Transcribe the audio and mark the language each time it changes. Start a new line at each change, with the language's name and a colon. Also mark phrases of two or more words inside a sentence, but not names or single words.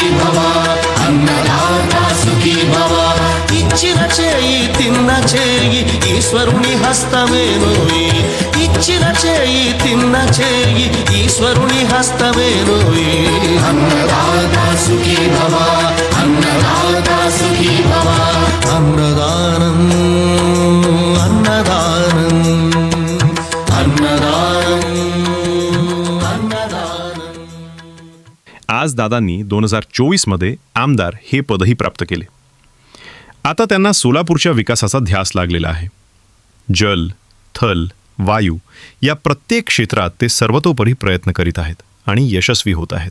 Telugu: భవ అన్నదాత సుఖీ భవ ఇచ్చిన చేయి తిన్న చేయి ఈశ్వరుని హస్తమేనోయి ఇచ్చిన చేయి తిన్న చేయి ఈశ్వరుని హస్తమేనోయి అన్నదాత సుఖీ భవ అన్నదాత సుఖీ భవ అన్నదానం అన్నదానం అన్నదానం అన్నదానం.
Marathi: आज दादांनी 2024 मध्ये आमदार हे पदही प्राप्त केले. आता त्यांना सोलापूरच्या विकासाचा ध्यास लागलेला आहे. जल, थल, वायू या प्रत्येक क्षेत्रात ते सर्वतोपरी प्रयत्न करीत आहेत आणि यशस्वी होत आहेत.